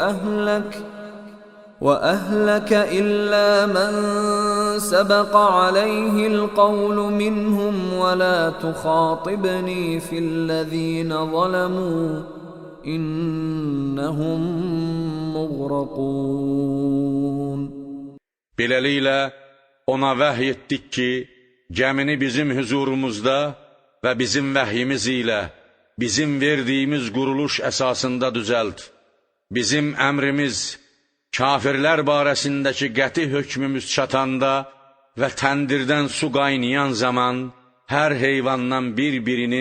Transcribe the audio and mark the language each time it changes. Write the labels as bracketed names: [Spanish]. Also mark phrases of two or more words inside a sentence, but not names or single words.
[Arabic] وأهلك إلا من سبق عليه القول منهم ولا تخاطبني في الذين ظلموا إنهم مغرقون. [Azerbaijani] Beləliklə, ona vəhy etdik ki, gəmini bizim huzurumuzda və bizim vəhyimiz ilə, bizim verdiyimiz quruluş əsasında düzəlt. Bizim əmrimiz, kafirlər barəsindəki qəti hökmümüz çatanda və təndirdən su qaynayan zaman, hər heyvandan bir-birinin